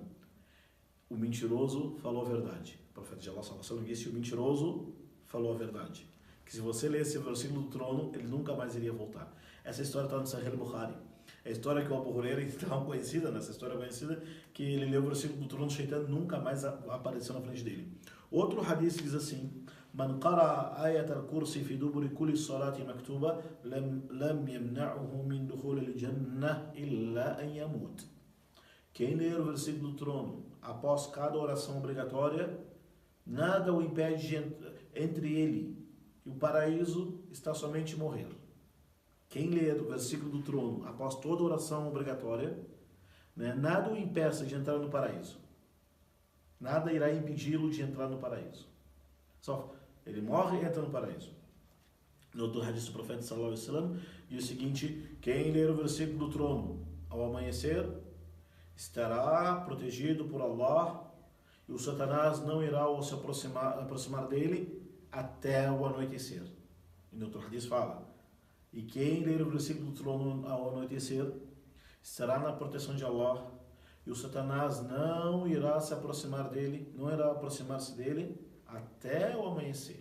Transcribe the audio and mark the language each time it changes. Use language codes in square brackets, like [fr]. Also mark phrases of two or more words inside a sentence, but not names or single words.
[pt] O mentiroso falou a verdade. O profeta de Allah disse, o mentiroso falou a verdade. Que se você lesse o versículo do trono, ele nunca mais iria voltar. Essa história está no Sahih Bukhari. É a história que o Abu Huraira, então conhecida, nessa história conhecida, que ele leu o versículo do trono, o Shaitã nunca mais apareceu na frente dele. Outro hadith diz assim, [ar] من قرأ آية الكرسي في دبر كل صلاة مكتوبة لم يمنعه من دخول الجنة إلا أن يموت. [pt] Quem ler o versículo do trono após cada oração obrigatória, nada o impede entre ele e o paraíso está somente morrer. Quem ler o versículo do trono após toda oração obrigatória, né, nada o impeça de entrar no paraíso. Nada irá impedi-lo de entrar no paraíso. Só ele morre e entra no paraíso. No outro hadith do profeta [ar] صلى الله عليه وسلم [pt] diz o seguinte: quem ler o versículo do trono ao amanhecer estará protegido por Allah e o Satanás não irá se aproximar dele até o anoitecer. E no outro hadith fala: e quem ler o versículo do trono ao anoitecer estará na proteção de Allah e o Satanás não irá aproximar-se dele até o amanhecer.